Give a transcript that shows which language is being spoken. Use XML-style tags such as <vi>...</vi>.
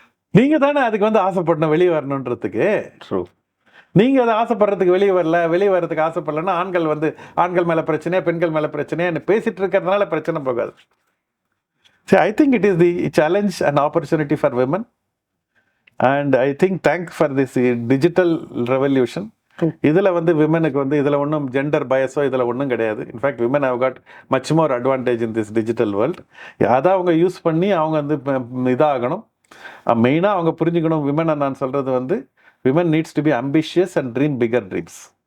<ta>நீங்க தானே அதுக்கு வந்து ஆசைப்படணும் வெளியே வரணுன்றதுக்கு.</ta> <en>True.</en> <ta>நீங்க அதை ஆசைப்படுறதுக்கு வெளியே வர்றதுக்கு ஆசைப்படலன்னா ஆண்கள் மேல பிரச்சனையா பெண்கள் மேல பிரச்சனையா பேசிட்டு இருக்கிறதுனால பிரச்சனை போகாது.</ta> <en>I think it is the challenge and opportunity for women. And I think thank for this digital revolution.</en> <ta>இதில் வந்து விமனுக்கு வந்து இதில் ஒன்றும் ஜெண்டர் பயஸோ இதில் ஒன்றும் கிடையாது.</ta> <en>In fact women have got much more advantage in this digital world.</en> <ta>அதை அவங்க யூஸ் பண்ணி அவங்க வந்து இதாகணும். மெயினாக அவங்க புரிஞ்சுக்கணும். விமனை நான் சொல்கிறது வந்து</ta> <en>Women needs to be ambitious and dream bigger dreams.</en>